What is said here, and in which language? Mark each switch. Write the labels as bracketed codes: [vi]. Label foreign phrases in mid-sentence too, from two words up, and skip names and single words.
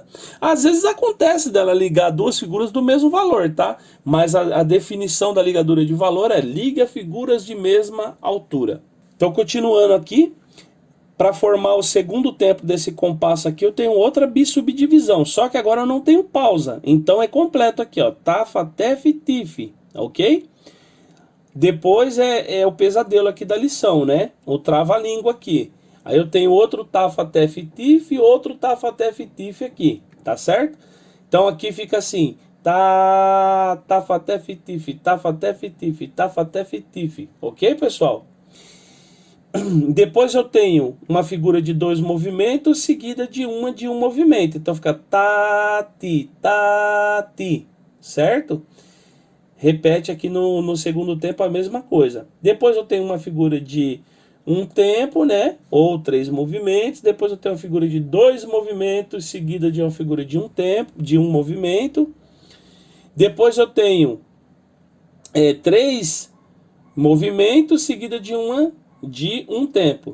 [pt] Às vezes acontece dela ligar 2 figuras do mesmo valor, tá? Mas a definição da ligadura de valor é liga figuras de mesma altura. Então, continuando aqui, para formar o segundo tempo desse compasso aqui, eu tenho outra bissubdivisão, só que agora eu não tenho pausa. Então é completo aqui, ó, tafa, tef, tif, ok? Depois é o pesadelo aqui da lição, né? O trava-língua aqui. Aí eu tenho outro tafa, tef, tif e outro tafa, tef, tif aqui, tá certo? Então aqui fica assim, tafa, tef, tif, tafa, tef, tif, tafa, tef, tif, ok, pessoal? Depois eu tenho uma figura de 2 movimentos seguida de um movimento. Então fica ta, ti, certo? repete aqui no segundo tempo a mesma coisa. Depois eu tenho uma figura de um tempo, né? Ou 3 movimentos. Depois eu tenho uma figura de 2 movimentos, seguida de uma figura de um tempo, de um movimento. Depois eu tenho 3 movimentos, seguida de um tempo.